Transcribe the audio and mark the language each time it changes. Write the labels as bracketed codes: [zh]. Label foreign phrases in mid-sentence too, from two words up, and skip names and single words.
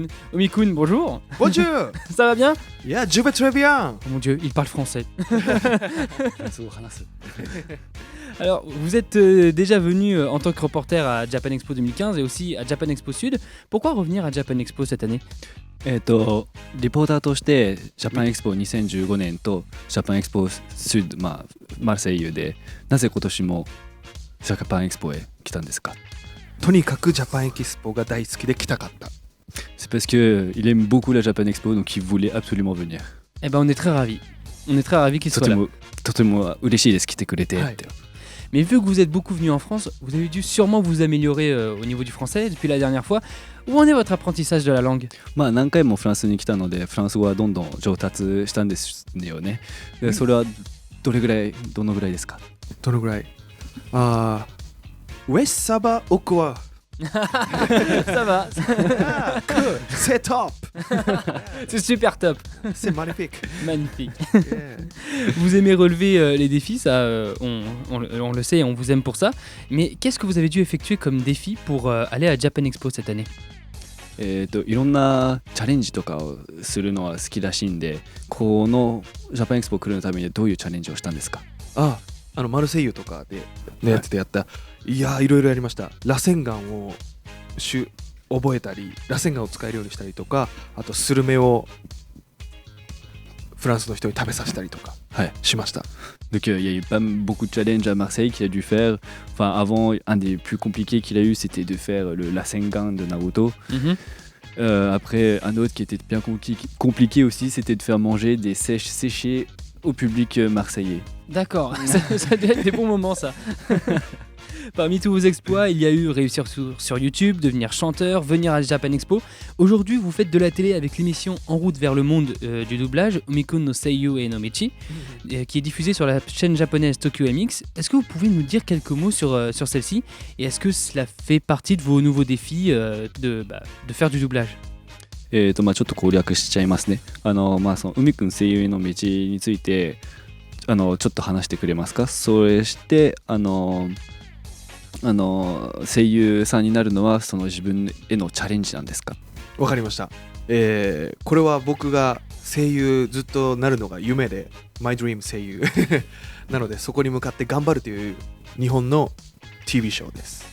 [fr] Umi-kun, bonjour. Bonjour. Ça va bien? Yeah, je vais très bien. Oh mon dieu, il parle français. Alors, vous êtes déjà venu en tant que reporter à Japan Expo 2015 et aussi à Japan Expo Sud. Pourquoi revenir à Japan Expo cette année? [ja] リポーターとしてジャパンエクスポ2015年とジャパンエクスポスード、マルセイユでなぜ今年もジャパンエクスポへ来たんですか？とにかくジャパンエキスポが大好きで来たかった。 [fr] C'est parce qu'il aime beaucoup la Japan Expo, donc il voulait absolument venir. Eh ben, on est très ravis. On est très ravis qu'il soit là. [ja] とても嬉しいです、来てくれてって。はい [fr] Mais vu que vous êtes beaucoup venu en France, vous avez dû sûrement vous améliorer au niveau du français depuis la dernière fois. Où en est votre apprentissage de la langue? [ja] 何回もフランスに来たのでフランス語はどんどん上達したんですよね。でそれはどのぐらいですか？どのぐらい？ [fr] Ouais ça va ou quoi. Ça va, C'est top. c'est super top, C'est magnifique. magnifique. Yeah. Vous aimez relever les défis, ça, on le sait et on vous aime pour ça. Mais qu'est-ce que vous avez dû effectuer comme défi pour aller à Japan Expo cette année? [ja] いろんなチャレンジとかをするのは好きらしいんで、このジャパンエクスポ来るためにどういうチャレンジをしたんですか？マルセイユとかでのやつでやった。いやー、いろいろやりました。螺旋岩を覚えたり、螺旋岩を使えるようにしたりとか、あとスルメをフランスの人に食べさせたりとか、しました。 [fr] Donc il y a eu pas beaucoup de challenges à Marseille qu'il a dû faire. Enfin avant, un des plus compliqués qu'il a eu, c'était de faire le Rasengan de Naruto. Après, un autre qui était bien compliqué aussi, c'était de faire manger des sèches séchées au public marseillais. D'accord, ça doit être des bons moments ça. Parmi tous vos exploits, il y a eu réussir sur YouTube, devenir chanteur, venir à Japan Expo. Aujourd'hui, vous faites de la télé avec l'émission En route vers le monde du doublage, Umi-kun no Seiyu e no Michi, qui est diffusée sur la chaîne japonaise Tokyo MX. Est-ce que vous pouvez nous dire quelques mots sur celle-ci? Et est-ce que cela fait partie de vos nouveaux défis de faire du doublage? [ja] ちょっと攻略しちゃいますね。その海くん声優への道についてちょっと話してくれますか？それして声優さんになるのはその自分へのチャレンジなんですか？わかりました。これは僕が声優ずっとなるのが夢で [en] My Dream [ja] 声優なのでそこに向かって頑張るという日本の TV ショーです。